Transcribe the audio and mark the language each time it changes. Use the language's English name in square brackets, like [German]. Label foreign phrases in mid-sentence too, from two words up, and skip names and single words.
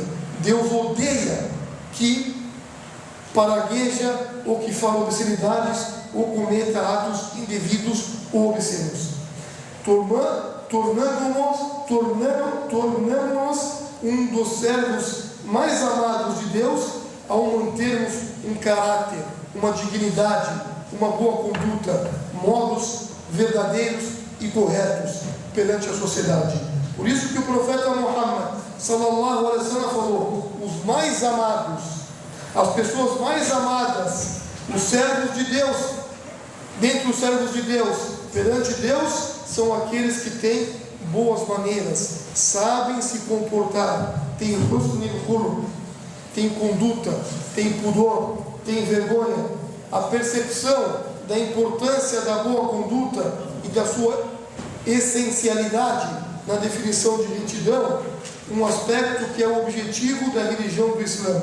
[Portuguese] Deus odeia que paragueja ou que fala obscenidades ou cometa atos indevidos ou obscenos, tornando-nos um dos servos mais amados de Deus ao mantermos um caráter, uma dignidade, uma boa conduta, modos verdadeiros e corretos perante a sociedade. Por isso que o profeta Muhammad [Arabic] صلى الله عليه وسلم [Portuguese] falou: os mais amados, as pessoas mais amadas, os servos de Deus, dentre os servos de Deus, perante Deus, são aqueles que têm boas maneiras, sabem se comportar, têm [Arabic] حسن الخلق, [Portuguese] têm conduta, têm pudor, têm vergonha, a percepção da importância da boa conduta e da sua essencialidade na definição de retidão, um aspecto que é o objetivo da religião do Islã.